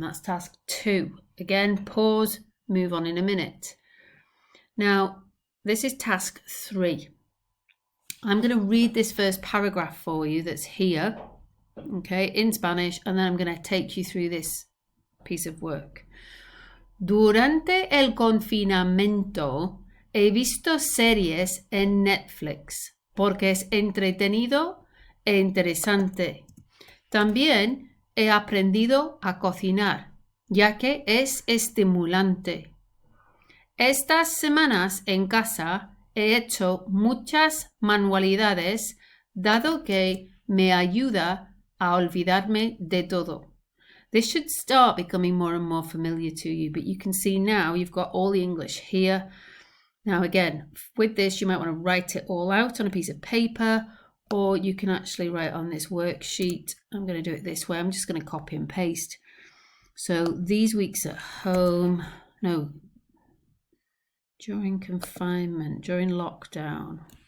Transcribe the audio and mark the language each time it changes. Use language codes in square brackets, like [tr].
[en] That's task 2. Again, pause, move on in a minute. Now, this is task 3. I'm going to read this first paragraph for you that's here, okay, in Spanish, and then I'm going to take you through this piece of work. [es] Durante el confinamiento, he visto series en Netflix porque es entretenido e interesante. También he aprendido a cocinar, ya que es estimulante. Estas semanas en casa he hecho muchas manualidades, dado que me ayuda a olvidarme de todo. [en] This should start becoming more and more familiar to you, but you can see now you've got all the English here. Now again, with this you might want to write it all out on a piece of paper, or you can actually write on this worksheet. I'm going to do it this way. I'm just going to copy and paste. So these weeks at home, no, during confinement, during lockdown.